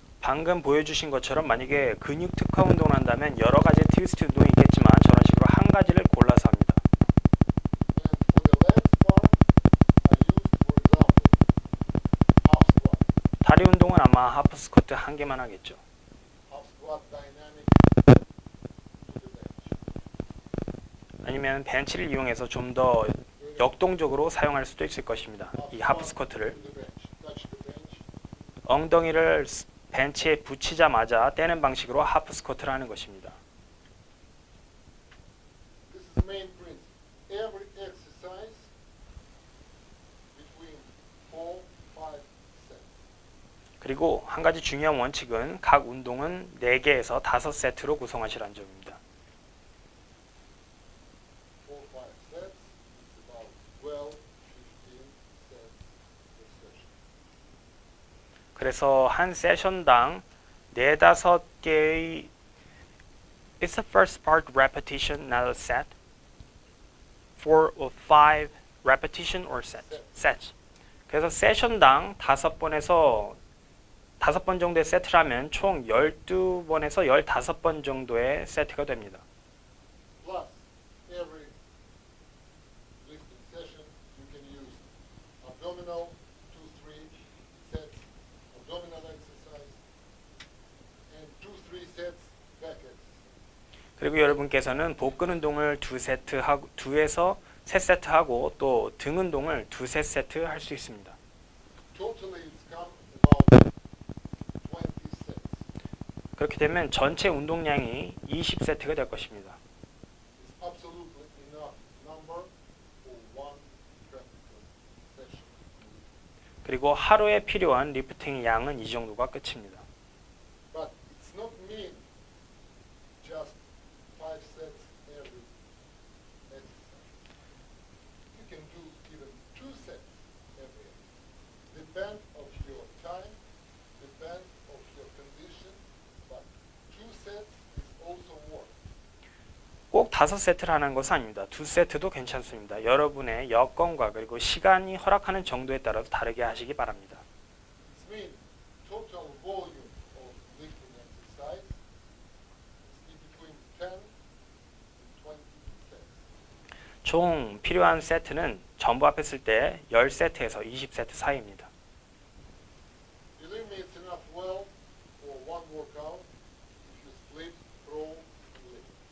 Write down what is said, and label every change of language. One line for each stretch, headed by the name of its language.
Korean: 방금 보여주신 것처럼 만약에 근육 특화 운동을 한다면 여러 가지 트위스트 운동이 있겠지만 저런 식으로 한 가지를 골라서 합니다.
English: And for the legs part, I use, for example, half squat.
Korean: 다리 운동은 아마 하프 스쿼트 한 개만 하겠죠.
English: Half squat dynamic to the bench.
Korean: 아니면 벤치를 이용해서 좀 더 역동적으로 사용할 수도 있을 것입니다. 이 하프 스쿼트를
English: To the bench. Touch the bench.
Korean: 엉덩이를 벤치에 붙이자마자 떼는 방식으로 하프 스쿼트를 하는 것입니다.
English: This is the main principle. Every exercise between 4, 5 sets.
Korean: 그리고 한 가지 중요한 원칙은 각 운동은 4개에서 5세트로 구성하시라는 점입니다.
English: 4, 5 sets. It's about 12, 15 sets per session.
Korean: 그래서 한 세션당 4-5개의
English: It's the first part repetition, not a set. 4 or 5 repetition or set. Sets.
Korean: 그래서 세션당 5번에서 5번 정도의 세트를 하면 총 12번에서 15번 정도의 세트가 됩니다.
English: Plus, every lifting session, you can use abdominal, 2, 3 sets, abdominal exercise, and 2, 3 sets back exercise.
Korean: 그리고 여러분께서는 복근 운동을 2세트 하고 2에서 3세트 하고 또 등 운동을 2, 3세트 할 수 있습니다.
English: Totally, it's come about 20 sets.
Korean: 그렇게 되면 전체 운동량이 20세트가 될 것입니다.
English: It's absolutely enough number for one practical session.
Korean: 그리고 하루에 필요한 리프팅 양은 이 정도가 끝입니다.
English: But it's not mean just 5 sets every exercise. You can do even 2 sets every exercise. Depend of your time, depend of your condition, but 2 sets is also work.
Korean: 꼭 5세트를 하는 것은 아닙니다. 2세트도 괜찮습니다. 여러분의 여건과 그리고 시간이 허락하는 정도에 따라서 다르게 하시기 바랍니다.
English: It means total volume of lifting exercise is between 10 and 20 sets.
Korean: 총 필요한 세트는 전부 합했을 때 10세트에서 20세트 사이입니다.
English: Believe me, it's enough well for one workout if you split, throw, and lift.